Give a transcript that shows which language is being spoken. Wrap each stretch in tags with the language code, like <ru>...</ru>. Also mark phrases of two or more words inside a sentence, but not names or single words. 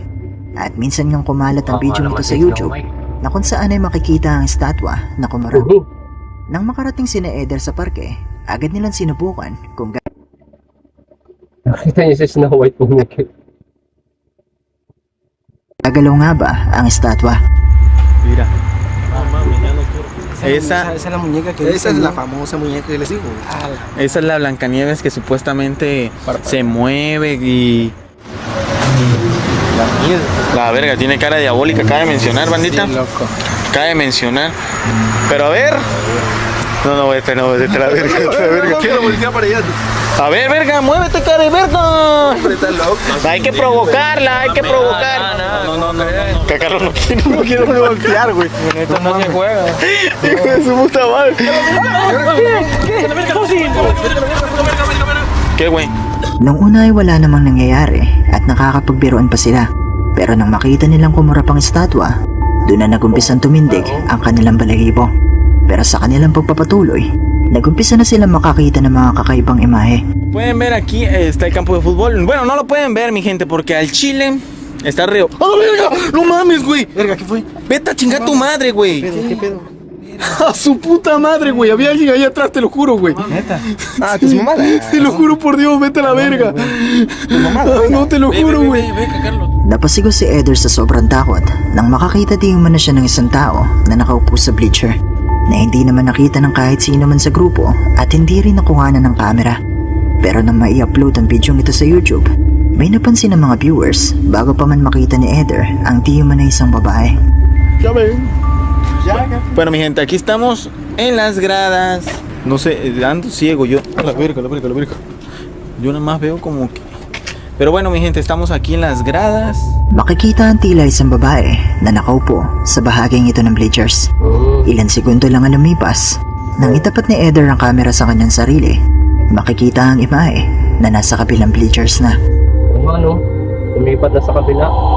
<tl>At minsan ngang kumalat ang video nito sa YouTube na kung saan ay makikita ang estatwa na kumarap. Nang makarating sina Eder sa parke, agad nilang sinubukan kung Nakita niyo si Snow White pumikit. gagalaw nga ba ang estatwa.</tl> <es>Mira. Esa es la muñeca que esa es la famosa muñeca que les digo. es la Blancanieves que supuestamente se mueve y la verga tiene cara diabólica, acaba de mencionar, bandita. Acaba de mencionar. Pero a ver. No, vete la verga. Quiero voltear para allá. A ver, verga, muévete, cara de verga. Está loco. Hay que provocarla, hay que provocar. No. Que Carlos no quiero voltear, güey. Esto no se juega. Hijo de su puta madre. ¿Qué, güey?</es> <tl>Nung una ay wala namang nangyayari at nakakapagbiruan pa sila. Pero nang makita nilang kumurap ang estatwa, doon na nagumpisang tumindig ang kanilang balahibo. Pero sa kanilang pagpapatuloy, nagumpisa na silang makakita ng mga kakaibang imahe.</tl> <es>Pueden ver aquí está el campo de fútbol. Bueno, no lo pueden ver, mi gente, porque al Chile está río. ¡Ah, verga! ¡No mames, güey! Verga, ¿qué fue? Vete a chingar tu madre, güey. ¿Qué pedo? A su puta madre, güey. Había alguien ahí atrás, te lo juro, güey. Neta. Ah, tu mamada. Te lo juro por Dios, vete a la verga. No, te lo juro, güey.</es> <tl>Napasigaw si Eder sa sobrang takot nang makakita di umano siya ng isang tao na nakaupo sa bleacher na hindi naman nakita ng kahit sino man sa grupo at hindi rin nakuhanan ng camera. Pero nang mai-upload ang video ito sa YouTube, may napansin ng mga viewers bago pa man makita ni Eder ang di umano isang babae.</tl> <es>Ya ven. Bueno, mi gente, aquí estamos en las gradas. No sé, ando ciego yo. La verga. Yo nada más veo como que... Pero bueno, mi gente, estamos aquí en las gradas.</es> <tl>Makikita ang tila isang babae na nakaupo sa bahaging ito ng bleachers. Ilan segundo lang ang lumipas nang itapat ni Eder ang camera sa kanyang sarili. Makikita ang imahe na nasa kabilang bleachers na. Ano? Lumipat na sa kabila.</tl>